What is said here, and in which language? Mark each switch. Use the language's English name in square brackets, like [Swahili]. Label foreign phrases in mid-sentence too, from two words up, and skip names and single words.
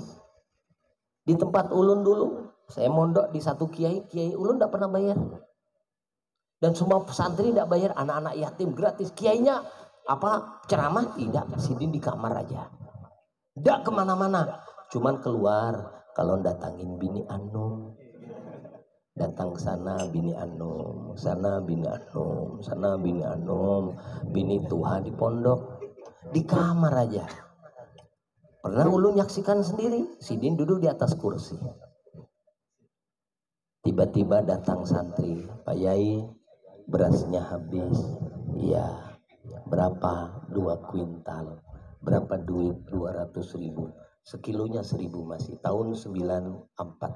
[Banjar] Di tempat ulun dulu, saya mondok di satu kiai ulun enggak pernah bayar. [Indonesian] Dan semua pesantren enggak bayar, anak-anak yatim gratis. [Banjar] Kiainya ceramah tidak, sidin di kamar aja. Enggak kemana-mana, cuman keluar kalau datangin bini Anum. Datang ke sana bini Anum, sana bini Anum, sana bini Anum, bini Tuha di pondok, di kamar aja. Pernah ulun nyaksikan sendiri, sidin duduk di atas kursi. [Indonesian] Tiba-tiba datang santri, Pak Yai, berasnya habis. Iya, berapa? 2 kuintal. Berapa duit? 200.000. Sekilonya 1.000 masih. Tahun 94.